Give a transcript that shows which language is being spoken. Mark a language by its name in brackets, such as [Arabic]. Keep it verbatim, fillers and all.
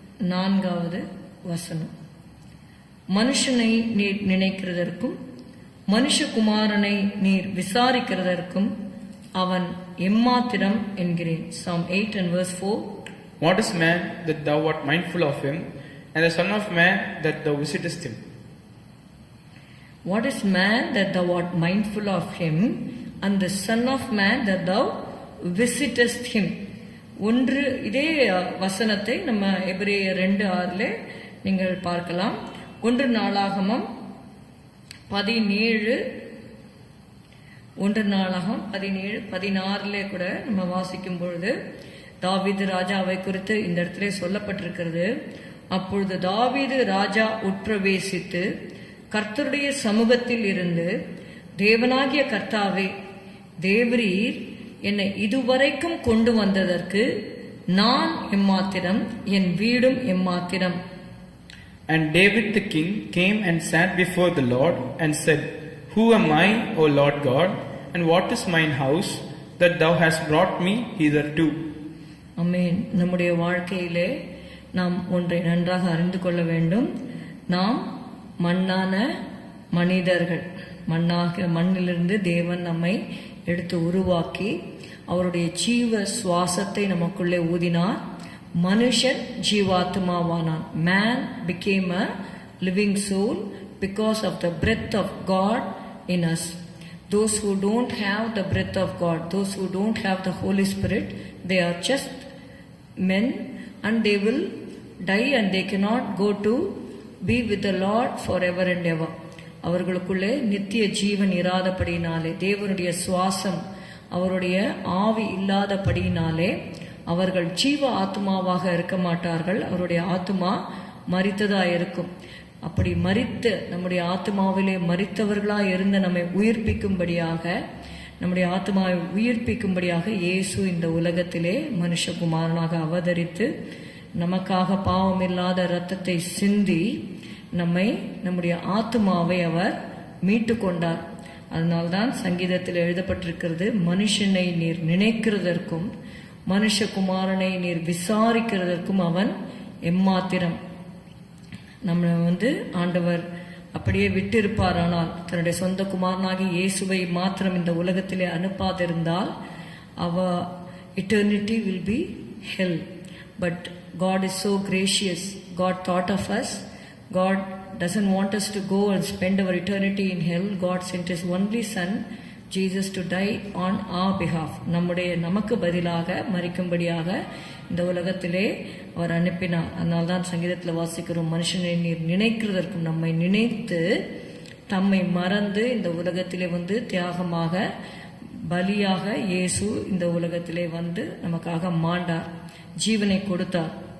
[Tamil] நான்காவது வசனம். மனுஷனை நீர் நினைக்கிறதற்கும் மனுஷகுமாரனை நீர் விசாரிக்கிறதற்கும் அவன் எம்மாத்திரம் என்கிறேன். [English] Psalm eight and verse four. What is man that thou art mindful of him, and the son of man that thou visitest him? What is man that thou art mindful of him, and the son of man that thou visitest him? [Tamil] ஒன்று இதே வசனத்தை நம்ம எபிரேயர் ரெண்டு ஆறுல நீங்கள் பார்க்கலாம். ஒன்று நாளாகமம் பதினேழு ஒன்று நாளாகம் பதினேழு பதினாறுல கூட நம்ம வாசிக்கும் பொழுது தாவீது ராஜாவை குறித்து இந்த இடத்துல சொல்லப்பட்டிருக்கிறது. அப்பொழுது தாவீது ராஜா உட்பிரவேசித்து கர்த்தருடைய சமூகத்தில் இருந்து, தேவனாகிய கர்த்தாவே, தேவரீர் என்னை இதுவரைக்கும் கொண்டு வந்ததற்கு நான் எம்மாத்திரம், என் வீடும் எம்மாத்திரம். [English] And David the king came and sat before the Lord and said, Who am I, O Lord God, and what is mine house, that thou hast brought me hitherto? [Tamil] ஆமென். நம்முடைய வாழ்க்கையிலே நாம் ஒன்றை நன்றாக அறிந்து கொள்ள வேண்டும். நாம் மண்ணான மனிதர்கள். மண்ணாக மண்ணிலிருந்து தேவன் நம்மை எடுத்து உருவாக்கி அவருடைய ஜீவ சுவாசத்தை நமக்குள்ளே ஊதினார். மனுஷன் ஜீவாத்மாவானான். [English] Man became a living soul because of the breath of God in us. Those who don't have the breath of God, those who don't have the Holy Spirit, they are just men and they will die and they cannot go to be with the Lord forever and ever. [Tamil] அவர்களுக்குள்ளே நித்திய ஜீவன் இராதபடியினாலே, தேவனுடைய சுவாசம் அவருடைய ஆவி இல்லாதபடியினாலே அவர்கள் ஜீவ ஆத்மாவாக இருக்க மாட்டார்கள். அவருடைய ஆத்மா மரித்ததாக இருக்கும். அப்படி மரித்து நம்முடைய ஆத்மாவிலே மரித்தவர்களாக இருந்த நம்மை உயிர்ப்பிக்கும்படியாக, நம்முடைய ஆத்மாவை உயிர்ப்பிக்கும்படியாக இயேசு இந்த உலகத்திலே மனுஷகுமாரனாக அவதரித்து நமக்காக பாவமில்லாத இரத்தத்தை சிந்தி நம்மை, நம்முடைய ஆத்மாவை அவர் மீட்டு கொண்டார். அதனால்தான் சங்கீதத்தில் எழுதப்பட்டிருக்கிறது, மனுஷனை நீர் நினைக்கிறதற்கும் மனுஷகுமாரனை நீர் விசாரிக்கிறதற்கும் அவன் எம்மாத்திரம். நம்மளை வந்து ஆண்டவர் அப்படியே விட்டு இருப்பார். ஆனால் தன்னுடைய சொந்த குமாரனாகி இயேசுவை மாத்திரம் இந்த உலகத்திலே அனுப்பாதிருந்தால் [English] Our eternity will be hell. But God is so gracious. God thought of us. God doesn't want us to go and spend our eternity in hell. God sent his only son Jesus to die on our behalf. [Tamil] நம்முடைய நமக்கு பதிலாக மரிக்கும்படியாக இந்த உலகத்திலே அவர் அனுப்பினார். அதனால தான் சங்கீதத்தில் வாசிக்கிறோம், மனுஷனை நீர் நினைக்கிறதற்கும், நம்மை நினைத்து தம்மை மறந்து இந்த உலகத்திலே வந்து தியாகமாக பலியாக இயேசு இந்த உலகத்திலே வந்து நமக்காக மாண்டார், ஜீவனை கொடுத்தார்.